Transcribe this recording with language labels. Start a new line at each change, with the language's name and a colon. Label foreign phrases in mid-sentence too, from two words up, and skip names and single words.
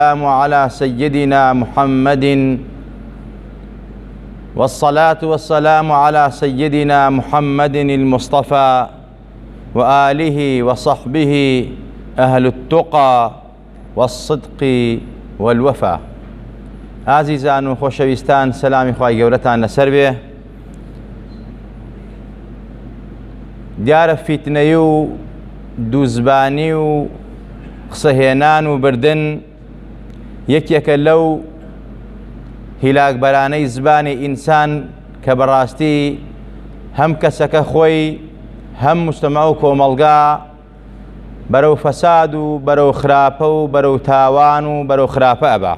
Arabic: والسلام على سيدنا محمد والصلاة والسلام على سيدنا محمد المصطفى وآله وصحبه أهل التقى والصدق والوفاء.
Central Kurdish: عزیزان و خۆشەویستان، سەلامی خوای گەورەتان لەسەر بێ. دیارە فیتنەی و دووزبانی و قسەهێنان و بردن یەکێکە لەو هیلاکبەرانەی زبانی ئینسان کە بەڕاستی هەم کەسەکە خۆی هەم مجتەمە و کۆمەڵگا بەرەو فەساد و بەرەو خراپە و بەرەو تاوان و بەرەو خراپە ئەبا.